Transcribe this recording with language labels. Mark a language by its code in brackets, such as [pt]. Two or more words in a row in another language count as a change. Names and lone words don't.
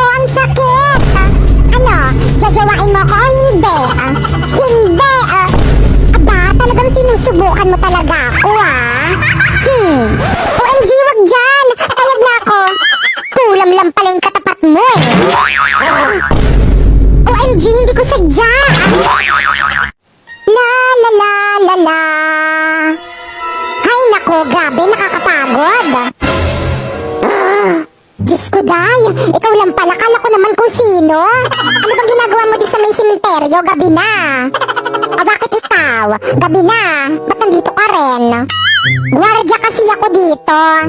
[tl] Ang sakit! Ano? Jajawain mo ko o hindi? Hindi! Aba, talagang sinusubukan mo talaga ako OMG, wag dyan! Payag na ako! Kulam lang pala yung katapat mo OMG, hindi ko sadya! La la la la la. Hay nako, grabe, nakakapagod. Diyos ko, day. Ikaw lang pala, kala ko naman kung sino. Ano bang ginagawa mo di sa may simenteryo? Gabi na. Bakit ikaw? Gabi na. Ba't nandito ka rin? Guardia kasi ako dito.